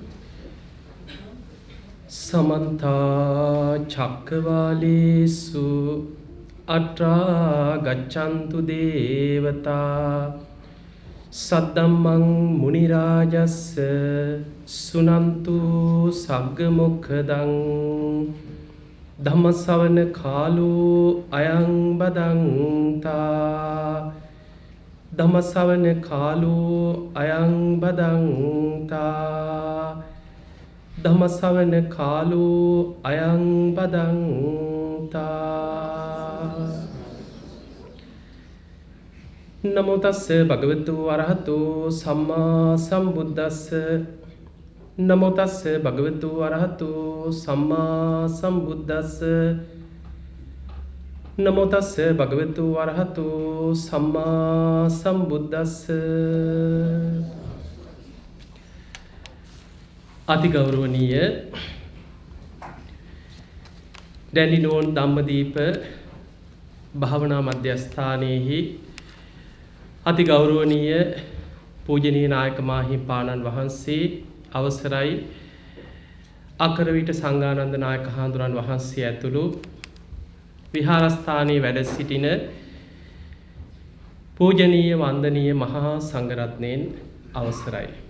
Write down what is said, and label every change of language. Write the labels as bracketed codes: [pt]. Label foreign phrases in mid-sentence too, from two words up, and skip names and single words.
[pi] සමන්ත චක්කවාලේසු අත්‍රා ගච්ඡන්තු දේවතා සද්දම්මං මුනි රාජස්ස සුනන්තු සග්ග මොක්ඛදං ධම්ම ශ්‍රවණ කාලෝ අයං බදන්තා ධම්ම ශ්‍රවණ කාලෝ අයං බදන්තා ධම්ම ශ්‍රවණ කාලෝ අයං බදන්තා. නමෝ තස්ස භගවතු වරහතෝ සම්මා සම්බුද්දස්ස නමෝ තස්ස භගවතු වරහතෝ සම්මා සම්බුද්දස්ස නමෝ තස්ස භගවතු වරහතෝ සම්මා සම්බුද්දස්ස. [si] අතිගෞරවනීය ඩැන්ඩිනෝන් ධම්මදීප භාවනා මධ්‍යස්ථානයේහි අතිගෞරවනීය පූජනීය නායක මාහිමිපාණන් වහන්සේ අවසරයි අකරවිට සංඝානන්ද නායක හාමුදුරන් වහන්සේ ඇතුළු විහාරස්ථානයේ වැඩ සිටින පූජනීය වන්දනීය මහා සංඝරත්නයන් අවසරයි.